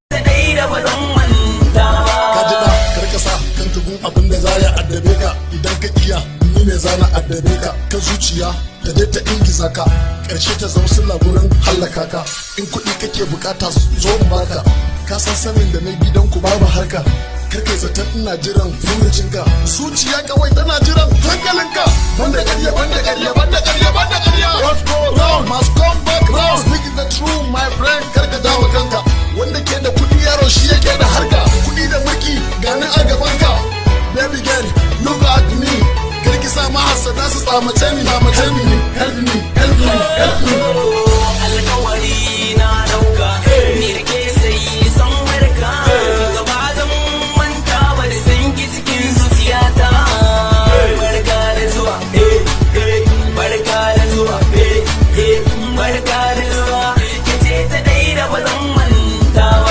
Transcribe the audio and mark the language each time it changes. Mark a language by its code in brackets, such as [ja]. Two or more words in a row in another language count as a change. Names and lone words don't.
[ha] Kaji da karkasa kan tugun abin da za ya addabe ka idan ka iya ni ne zana addabe ka kan zuciya ta dai ta ingiza ka ƙarshe ta zama suna gurin hallaka ka in kuɗi kake bukata zo in baka ka san sanin da na gidan ku babu harka karkai zaton ina jiran furucinka zuciya kawai tana jiran hankalinka banda ƙarya banda ƙarya banda ƙarya banda ƙarya [en] what go round must come back round speaking the truth my friend [ha] karka dawo kanka wanda ke da kuɗi yaro shi yake da harka kuɗi da mulki gani a gabanka [en] baby girl look at me [ha] karki sa mahasada su tsamace ni tsamace ni [en] help me help me help me [ha] alƙawari na dauka ni da ke sai san barka gaba zan manta ba da san ki cikin zuciyata barka da zuwa barka da zuwa barka da zuwa kace ta dai da ba zan manta ba.